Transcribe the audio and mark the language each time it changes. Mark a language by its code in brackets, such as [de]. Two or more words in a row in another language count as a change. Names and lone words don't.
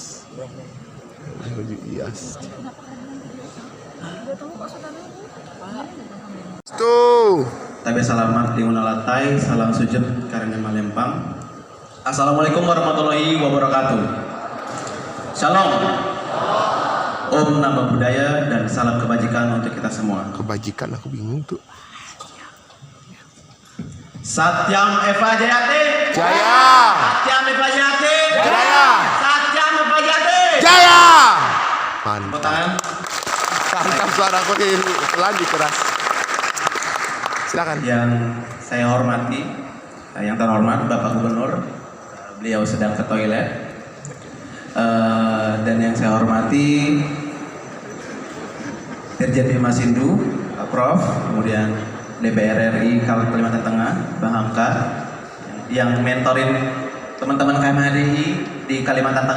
[id] Baju hias. Tuh. [nij] Tabe salamat di unalatai, salam sujud karena Malempang. [ar] السلام عليكم ورحمة الله وبركاته. [id] Shalom. [sa] ॐ नमो बुद्धाय [id] dan salam kebajikan untuk kita semua. Kebajikan aku bingung tuh. [sa] सत्यम् एव जयते. Jaya. सत्यम् एव जयते. Jaya. सत्यम् एव जयते. Jaya. [id] Tepuk Mantap. tangan. Tangkap suaraku di lagi keras. Silakan. Yang saya hormati, yang terhormat Bapak Gubernur, beliau sedang ke toilet. Dan yang saya hormati Dirjen Bimas Hindu, Pak Prof, kemudian DPR RI Kalimantan Tengah, Bang Hamka, yang mentorin teman-teman KMHDI di Kalimantan Tengah.